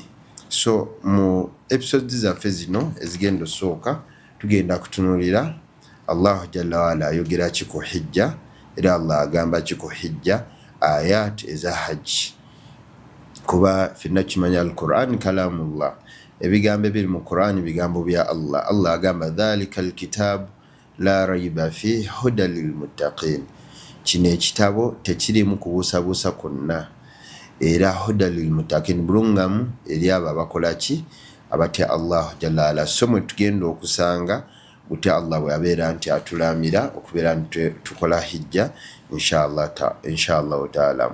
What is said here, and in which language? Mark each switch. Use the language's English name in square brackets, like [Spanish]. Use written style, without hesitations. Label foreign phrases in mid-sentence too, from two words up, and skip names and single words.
[Ganda] So mu episodes zaffe zino ezigenda osooka tugenda kutunuulira Allah [Arabic] جل وعلا [Ganda] ayogera ki ku hijja, era Allah agamba ki ku hijja, ayat eza hajji. kuba fenna kimanya [Arabic] القرآن كلام الله, [Ganda] ebigambo biri mu Qur'an bigambo bya Allah. Allah agamba [Arabic] ذلك الكتاب لا ريب فيه هدى للمتقين, [Ganda] kino ekitabo tekirimu kubuusabuusa kwonna era [Arabic] هدى للمتقين, [Ganda] bulungamu eri abo abakola ki, abatya Allah [Arabic] جل وعلا. [Ganda] So mwe tugenda okusanga gutya Allah bwe yabeera nti atulamira okubeera nti tukola hijja [Arabic] إن شاء الله تعالى.